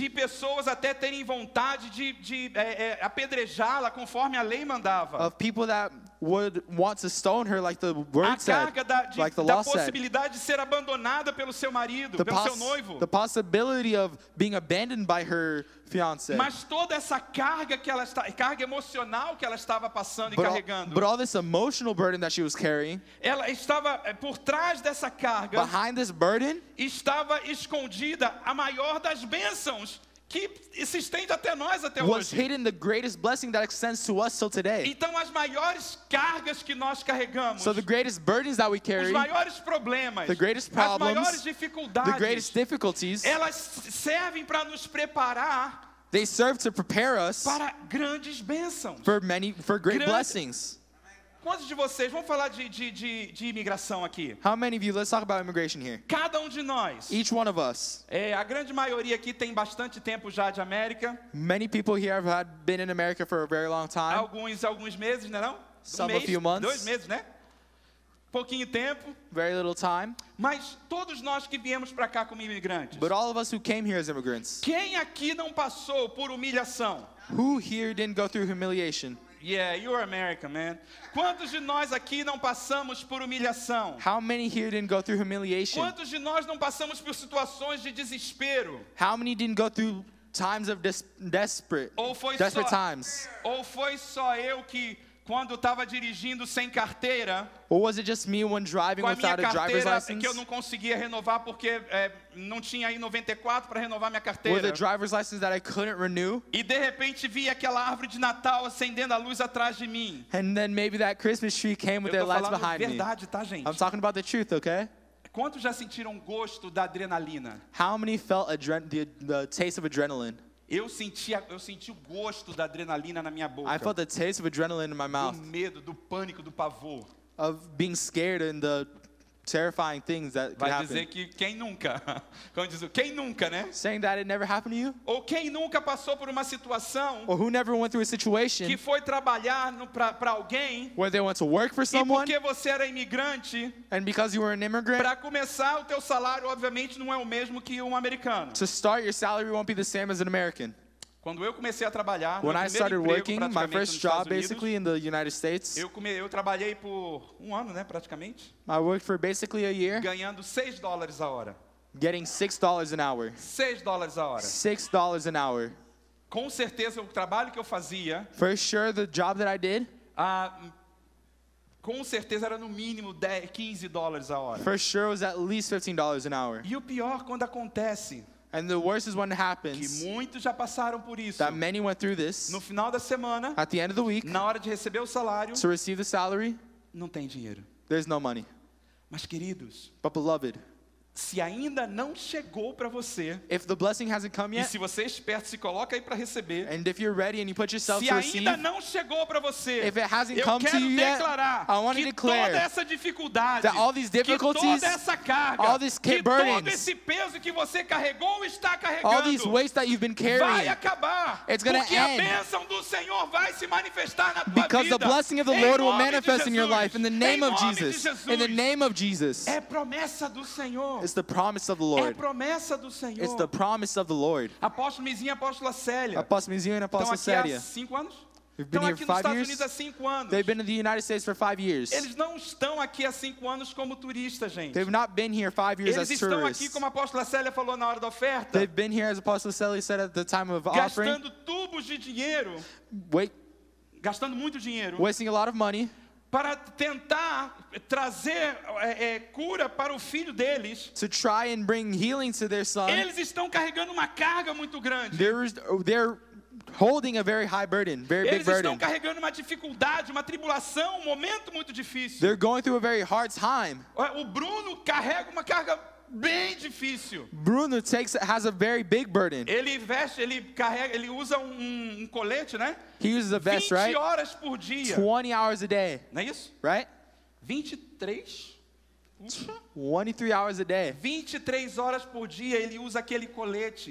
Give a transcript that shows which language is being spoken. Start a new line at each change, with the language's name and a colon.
Portuguese: De pessoas até terem vontade de apedrejá-la conforme a lei mandava.
English: Of people that would want to stone her like the
Portuguese: A
English: word said,
Portuguese: carga
English: like the
Portuguese: da
English: law said.
Portuguese: possibilidade de ser abandonada pelo seu marido, pelo seu noivo.
English: The possibility of being abandoned by her fiancé.
Portuguese: Mas toda essa carga carga emocional que ela estava passando e
English: But
Portuguese: carregando,
English: all this emotional burden that she was carrying,
Portuguese: ela estava por trás dessa carga,
English: behind this burden
Portuguese: estava escondida a maior das bênçãos que se estende até nós até
English: was
Portuguese: hoje.
English: hidden the greatest blessing that extends to us till today.
Portuguese: Então as maiores cargas que nós carregamos,
English: So the greatest burdens that we
Portuguese: os
English: carry,
Portuguese: maiores problemas,
English: the greatest
Portuguese: as
English: problems,
Portuguese: maiores
English: the
Portuguese: dificuldades,
English: greatest difficulties,
Portuguese: elas servem para nos preparar
English: they serve to prepare us
Portuguese: para grandes bênçãos.
English: for great
Portuguese: Grande-
English: blessings.
Portuguese: quantos de vocês, vamos falar de imigração aqui.
English: How many of you, let's talk about immigration here.
Portuguese: Cada um de nós,
English: Each one of us.
Portuguese: a grande maioria aqui tem bastante tempo já de América.
English: Many people here have been in America for a very long time.
Portuguese: Alguns meses, né não?
English: Some a few months.
Portuguese: 2 meses, né? Pouquinho tempo.
English: Very little time.
Portuguese: Mas todos nós que viemos para cá como imigrantes.
English: But all of us who came here as immigrants,
Portuguese: Quem aqui não passou por humilhação?
English: who here didn't go through humiliation? Yeah, you're American, man.
Portuguese: Quantos de nós aqui não passamos por humilhação?
English: How many here didn't go through humiliation?
Portuguese: Quantos de nós não passamos por situações de desespero?
English: How many didn't go through times of desperate times?
Portuguese: Ou foi só eu que, quando estava dirigindo sem carteira,
English: Or was it just me when driving
Portuguese: com a minha
English: without a driver's
Portuguese: carteira
English: license?
Portuguese: que eu não conseguia renovar porque não tinha aí 94 para renovar minha
English: Or the
Portuguese: carteira?
English: driver's license that I couldn't renew?
Portuguese: E de repente vi aquela árvore de Natal acendendo a luz atrás de mim.
English: And then maybe that Christmas tree came with
Portuguese: Eu
English: their
Portuguese: tô
English: lights
Portuguese: falando
English: behind me.
Portuguese: verdade, tá, gente?
English: I'm talking about the truth, okay?
Portuguese: Quantos já sentiram gosto da adrenalina?
English: How many felt the taste of adrenaline?
Portuguese: Eu senti o gosto da adrenalina na minha boca.
English: I felt the taste of adrenaline in my
Portuguese: Do
English: mouth,
Portuguese: medo, do pânico, do pavor.
English: of being scared and the terrifying things that could
Portuguese: Vai dizer
English: happen.
Portuguese: que quem nunca? Como diz o quem nunca, né?
English: Saying that it never happened to you?
Portuguese: Ou quem nunca passou por uma situação
English: Or who never went through a situation
Portuguese: que foi trabalhar para alguém
English: where they went to work for
Portuguese: e
English: someone,
Portuguese: porque você era imigrante,
English: and because you were an immigrant,
Portuguese: para começar o teu salário obviamente não é o mesmo que um americano.
English: to start, your salary won't be the same as an American.
Portuguese: Quando eu comecei a trabalhar,
English: When
Portuguese: meu
English: I
Portuguese: primeiro
English: started
Portuguese: emprego,
English: working, my
Portuguese: praticamente,
English: first
Portuguese: nos
English: job
Portuguese: Estados Unidos,
English: basically in the United States,
Portuguese: eu trabalhei por 1 ano, né, praticamente,
English: I worked for basically a year,
Portuguese: ganhando $6 a hora.
English: getting $6 an hour.
Portuguese: $6 a hora.
English: $6 an hour.
Portuguese: Com certeza o trabalho que eu fazia,
English: For sure, the job that I did,
Portuguese: com certeza era no mínimo $15 a hora.
English: for sure was at least $15 an hour.
Portuguese: E o pior quando acontece,
English: And the worst is when it
Portuguese: que
English: happens,
Portuguese: muitos já passaram por isso.
English: that many went through this.
Portuguese: No final da semana,
English: At the end of the week,
Portuguese: na hora de receber o salário,
English: to receive the salary,
Portuguese: não tem dinheiro.
English: there's no money.
Portuguese: Mas queridos,
English: But beloved,
Portuguese: se ainda não chegou para você,
English: if the blessing hasn't come
Portuguese: e
English: yet,
Portuguese: se você é esperto, se coloca aí para receber.
English: and if you're ready and you put yourself
Portuguese: Se
English: to receive,
Portuguese: ainda não chegou para você,
English: if it hasn't
Portuguese: eu
English: come to
Portuguese: quero
English: you yet,
Portuguese: declarar
English: I want to
Portuguese: que
English: declare
Portuguese: toda essa dificuldade,
English: that all these
Portuguese: que
English: difficulties,
Portuguese: toda essa carga,
English: all these
Portuguese: que
English: burdens,
Portuguese: todo esse peso que você carregou ou está
English: all
Portuguese: carregando,
English: these weights that you've been
Portuguese: vai
English: carrying,
Portuguese: acabar.
English: it's gonna
Portuguese: Porque a
English: end.
Portuguese: bênção do Senhor vai se manifestar na tua
English: because
Portuguese: vida.
English: the blessing of the
Portuguese: Em
English: Lord will
Portuguese: nome de
English: manifest in your
Portuguese: Jesus.
English: life in the
Portuguese: Em
English: name of
Portuguese: nome de
English: Jesus. In the
Portuguese: Jesus.
English: name of Jesus.
Portuguese: É promessa do Senhor.
English: It's the promise of the
Portuguese: É
English: Lord.
Portuguese: promessa do Senhor.
English: It's the promise of the Lord.
Portuguese: Apóstolo Mizinha, apóstola Célia.
English: Apostle Mizinho and
Portuguese: Estão
English: Apostle
Portuguese: aqui há
English: Sadia,
Portuguese: 5 anos?
English: We've been
Portuguese: Estão
English: here
Portuguese: aqui nos
English: 5
Portuguese: Estados
English: years.
Portuguese: Unidos há 5 anos.
English: They've been in the United States for 5 years.
Portuguese: Eles não estão aqui há 5 anos como turistas, gente.
English: They've not been here 5 years
Portuguese: Eles estão aqui,
English: tourists.
Portuguese: como a apóstola Célia falou na hora da oferta,
English: They've been here, as Apostle Celia said at the time of offering,
Portuguese: gastando tubos de dinheiro, gastando muito dinheiro,
English: wasting a lot of money
Portuguese: para tentar trazer cura para o filho deles.
English: to try and bring healing to their son.
Portuguese: Eles estão carregando uma carga muito grande.
English: They're holding a very high burden, very big
Portuguese: Eles estão
English: burden.
Portuguese: carregando uma dificuldade, uma tribulação, um momento muito difícil.
English: They're going through a very hard time.
Portuguese: O Bruno carrega uma carga bem difícil.
English: Bruno has a very big burden.
Portuguese: Ele veste, ele usa um colete, né?
English: He uses a vest,
Portuguese: 20
English: right?
Portuguese: horas por dia.
English: 20 hours a day,
Portuguese: Não é isso?
English: right?
Portuguese: 23?
English: 23 hours a day.
Portuguese: 23 horas por dia ele usa aquele colete.